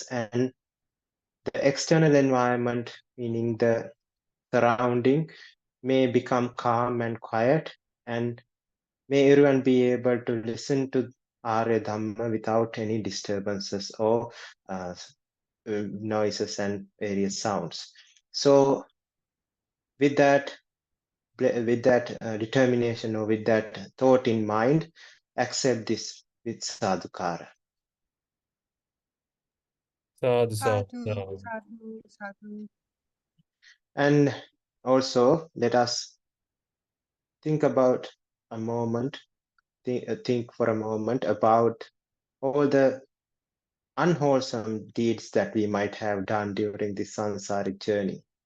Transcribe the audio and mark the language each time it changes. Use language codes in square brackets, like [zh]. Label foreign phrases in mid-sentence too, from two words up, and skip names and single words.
[en] And the external environment, meaning the surrounding, may become calm and quiet, and may everyone be able to listen to Ariya Dhamma without any disturbances or noises and various sounds. So with that determination or with that thought in mind, accept this with sadhukara. [pi] Sadhu, Sadhu, sadhu. sadhu, sadhu. [en] And also let us think about a moment, think for a moment about all the unwholesome deeds that we might have done during this sansaric journey.